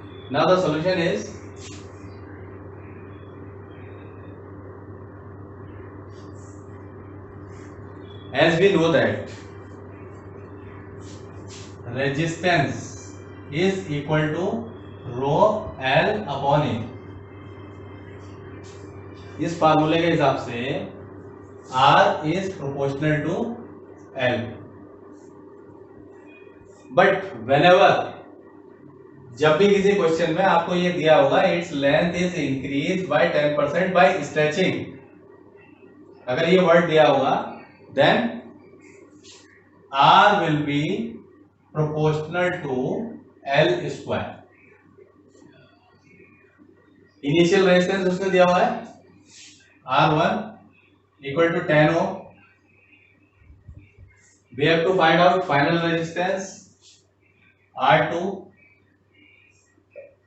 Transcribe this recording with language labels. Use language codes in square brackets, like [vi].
[en] Now the solution is, as we know that resistance is equal to rho L upon A. [hi] इस फार्मूले के हिसाब से [en] R is proportional to L. But whenever, [hi] जब भी किसी क्वेश्चन में आपको ये दिया होगा [en] its length is increase by 10% by stretching, [hi] अगर ये वर्ड दिया होगा [en] Then R will be proportional to L square. [hi] Initial resistance उसने दिया हुआ है [en] R1 equal to 10 ohm. We have to find out final resistance R2.